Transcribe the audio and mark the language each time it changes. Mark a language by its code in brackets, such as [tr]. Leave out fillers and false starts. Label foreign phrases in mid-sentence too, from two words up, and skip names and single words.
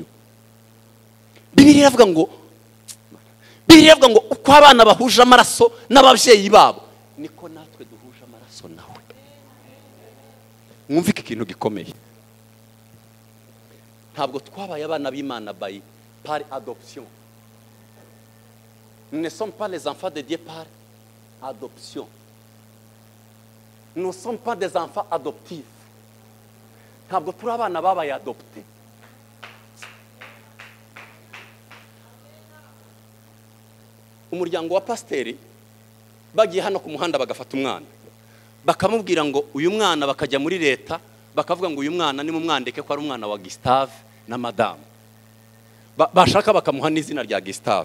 [rw] Bibiliya iravuga ngo uko abana bahuje amaraso n'ababyeyi babo, niko natwe duhuje amaraso nawe. mwumvike ikintu gikomeye. Ntabwo twabaye abana b'Imana [fr] par adoption. Nous ne sommes pas les enfants de Dieu par adoption. Nous ne sommes pas des enfants adoptifs. [rw] Ntabwo turi abana babaye adopté. Umuryango wa pasiteri bagiye hano ku muhanda bagafata umwana bakamubwira ngo uyu mwana, bakajya muri leta bakavuga ngo uyu mwana ni mumwandike ko ari umwana wa Gustave na Madame, bashaka bakamuha n'izina rya Gustave.